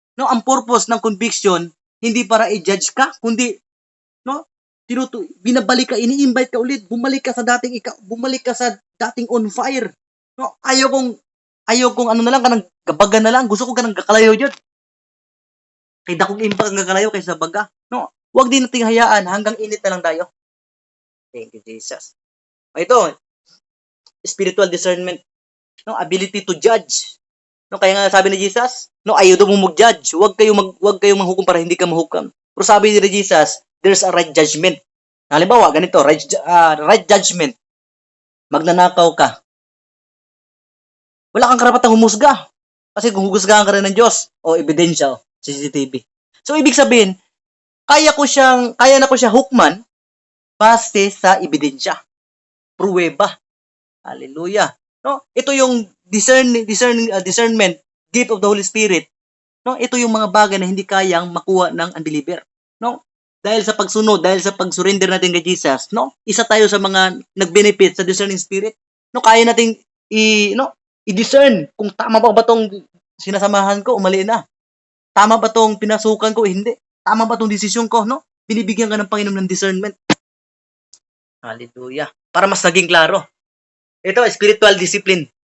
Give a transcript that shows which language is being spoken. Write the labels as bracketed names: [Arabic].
[Filipino] No, ang purpose ng conviction, hindi para i-judge ka, kundi, no, binabalik ka, ini-invite ka ulit, bumalik ka sa dating on fire. [Cebuano] No, ayaw kong ano na lang, kanang gabaga na lang, gusto ko kanang kakalayo dyan. Kay dakong impact ang kakalayo kaysa baga. [Filipino] No, huwag din nating hayaan, hanggang init na lang tayo. [English] Thank you, Jesus. Ito, spiritual discernment, no, ability to judge. [Filipino] No, kaya nga sabi ni Jesus, no, [Cebuano] ayaw daw mo mag-judge. [Filipino] Huwag kayong manghukom para hindi ka mahukam. Pero sabi ni Jesus, [English] there's a right judgment. [Filipino] Halimbawa, ganito, right judgment. Magnanakaw ka. Wala kang karapatang humusga. Kasi kung humusgahan ka rin ng Diyos, o ebidensya, CCTV. So, ibig sabihin, kaya na ko siya hukman base sa ebidensya. Pruweba. Hallelujah. No? Ito yung discernment, [English] gift of the Holy Spirit. [Filipino] No? Ito yung mga bagay na hindi kayang makuha ng unbeliever. No? Dahil sa pagsunod, dahil sa pag-surrender natin kay Jesus, no? Isa tayo sa mga nag-benefit sa discerning spirit. No? Kaya nating i-discern kung tama ba tong sinasamahan ko o mali na. Tama ba tong pinasukan ko? Hindi. Tama ba tong desisyon ko? No? Binibigyan ka ng Panginoon ng discernment. Hallelujah. Para mas naging klaro. Ito, spiritual discipline.